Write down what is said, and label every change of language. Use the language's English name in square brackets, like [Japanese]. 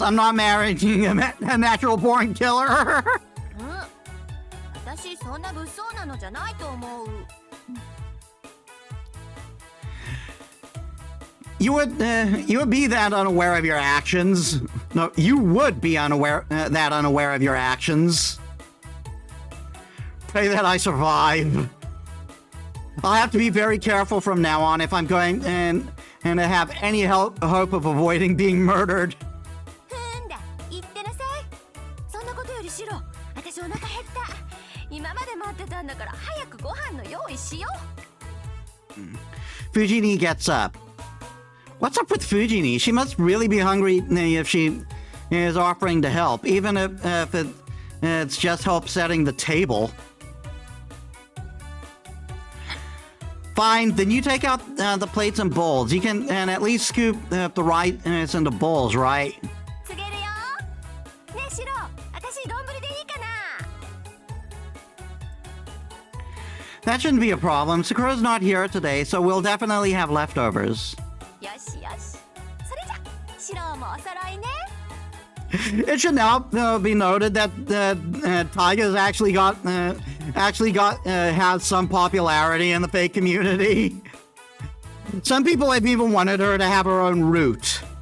[English] I'm not marrying a natural born killer. [Japanese] 私そんな物騒なのじゃないと思う。 [English] You would be that unaware of your actions. No, you would be unaware of your actions. Pray that I survive. I'll have to be very careful from now on if I'm going and to have any hope of avoiding being murdered. [Japanese] ふんだ、言ってなさい。そんなことよりシロ、私お腹減った。今まで待ってたんだから早くご飯の用意しよう。 [English] Fujini gets up. What's up with Fujini? She must really be hungry if she is offering to help, even if it's just help setting the table. Fine, then you take out the plates and bowls. You can at least scoop the rice into bowls, right? [Japanese] 告げるよ。ねえシロ、私丼でいいかな。 [English] That shouldn't be a problem. Sakura's not here today, so we'll definitely have leftovers. [Japanese] よしよし。それじゃ、シロもお揃いね。 [English] It should now be noted that Taiga's has some popularity in the fake community. Some people have even wanted her to have her own route.